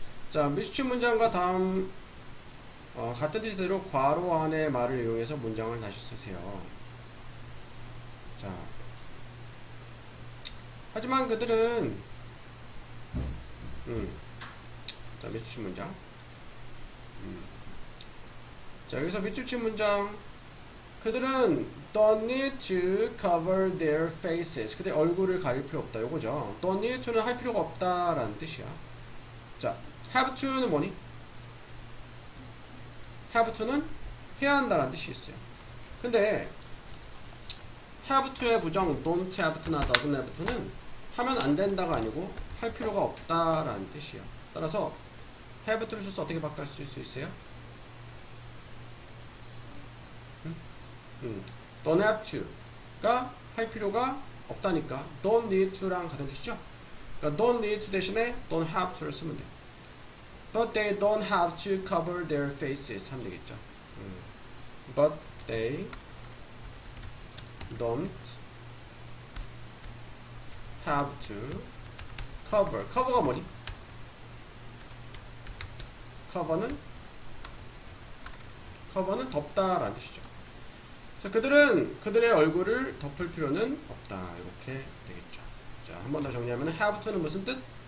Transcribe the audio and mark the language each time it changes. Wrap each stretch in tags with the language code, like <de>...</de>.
<ko>자, 미수치 문장과 다음 같은 뜻대로 괄호 안의 말을 이용해서 문장을 다시 쓰세요. 자, 하지만 그들은 자, 미수치 문장. 자, 여기서 미수치 문장. 그들은</ko> <en>don't need to cover their faces.</en> <ko>그들 얼굴을 가릴 필요 없다. 요거죠. don't need to는 할 필요가 없다라는 뜻이야. 자, have to는 뭐니? have to는 해야 한다라는 뜻이 있어요. 근데 have to의 부정 don't have to나 doesn't have to는 하면 안 된다가 아니고 할 필요가 없다라는 뜻이에요. 따라서 have to를 써서 어떻게 바꿀 수 있어요? don't have to가 할 필요가 없다니까 don't need to랑 같은 뜻이죠. 그러니까 don't need to 대신에 don't have to를 쓰면 돼요.</ko> <en>But they don't have to cover their faces</en> <ko>하면 되겠죠.</ko> <en>But they don't have to cover.</en> <ko>cover가 뭐니? cover는 덮다라는 뜻이죠. 자, 그들은 그들의 얼굴을 덮을 필요는 없다. 이렇게 되겠죠. 자, 한 번 더 정리하면 have to는 무슨 뜻?</ko>